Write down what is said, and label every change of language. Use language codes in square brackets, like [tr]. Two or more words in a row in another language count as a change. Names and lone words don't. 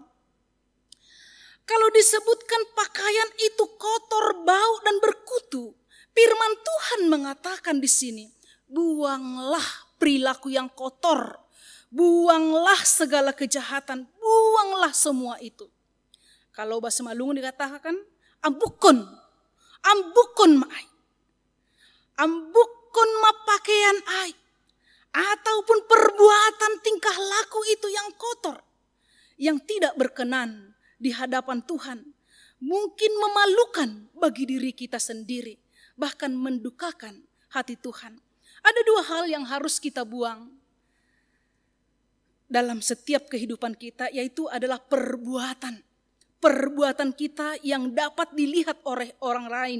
[id] Kalau disebutkan pakaian itu kotor, bau dan berkutu, firman Tuhan mengatakan di sini, buanglah perilaku yang kotor, buanglah segala kejahatan, buanglah semua itu. Kalau bahasa Malungu dikatakan, [bts] ambukon maai. Ambukon ma pakaian ai. [id] Ataupun perbuatan tingkah laku itu yang kotor, yang tidak berkenan di hadapan Tuhan, mungkin memalukan bagi diri kita sendiri, bahkan mendukakan hati Tuhan. Ada dua hal yang harus kita buang dalam setiap kehidupan kita, yaitu adalah perbuatan kita yang dapat dilihat oleh orang lain.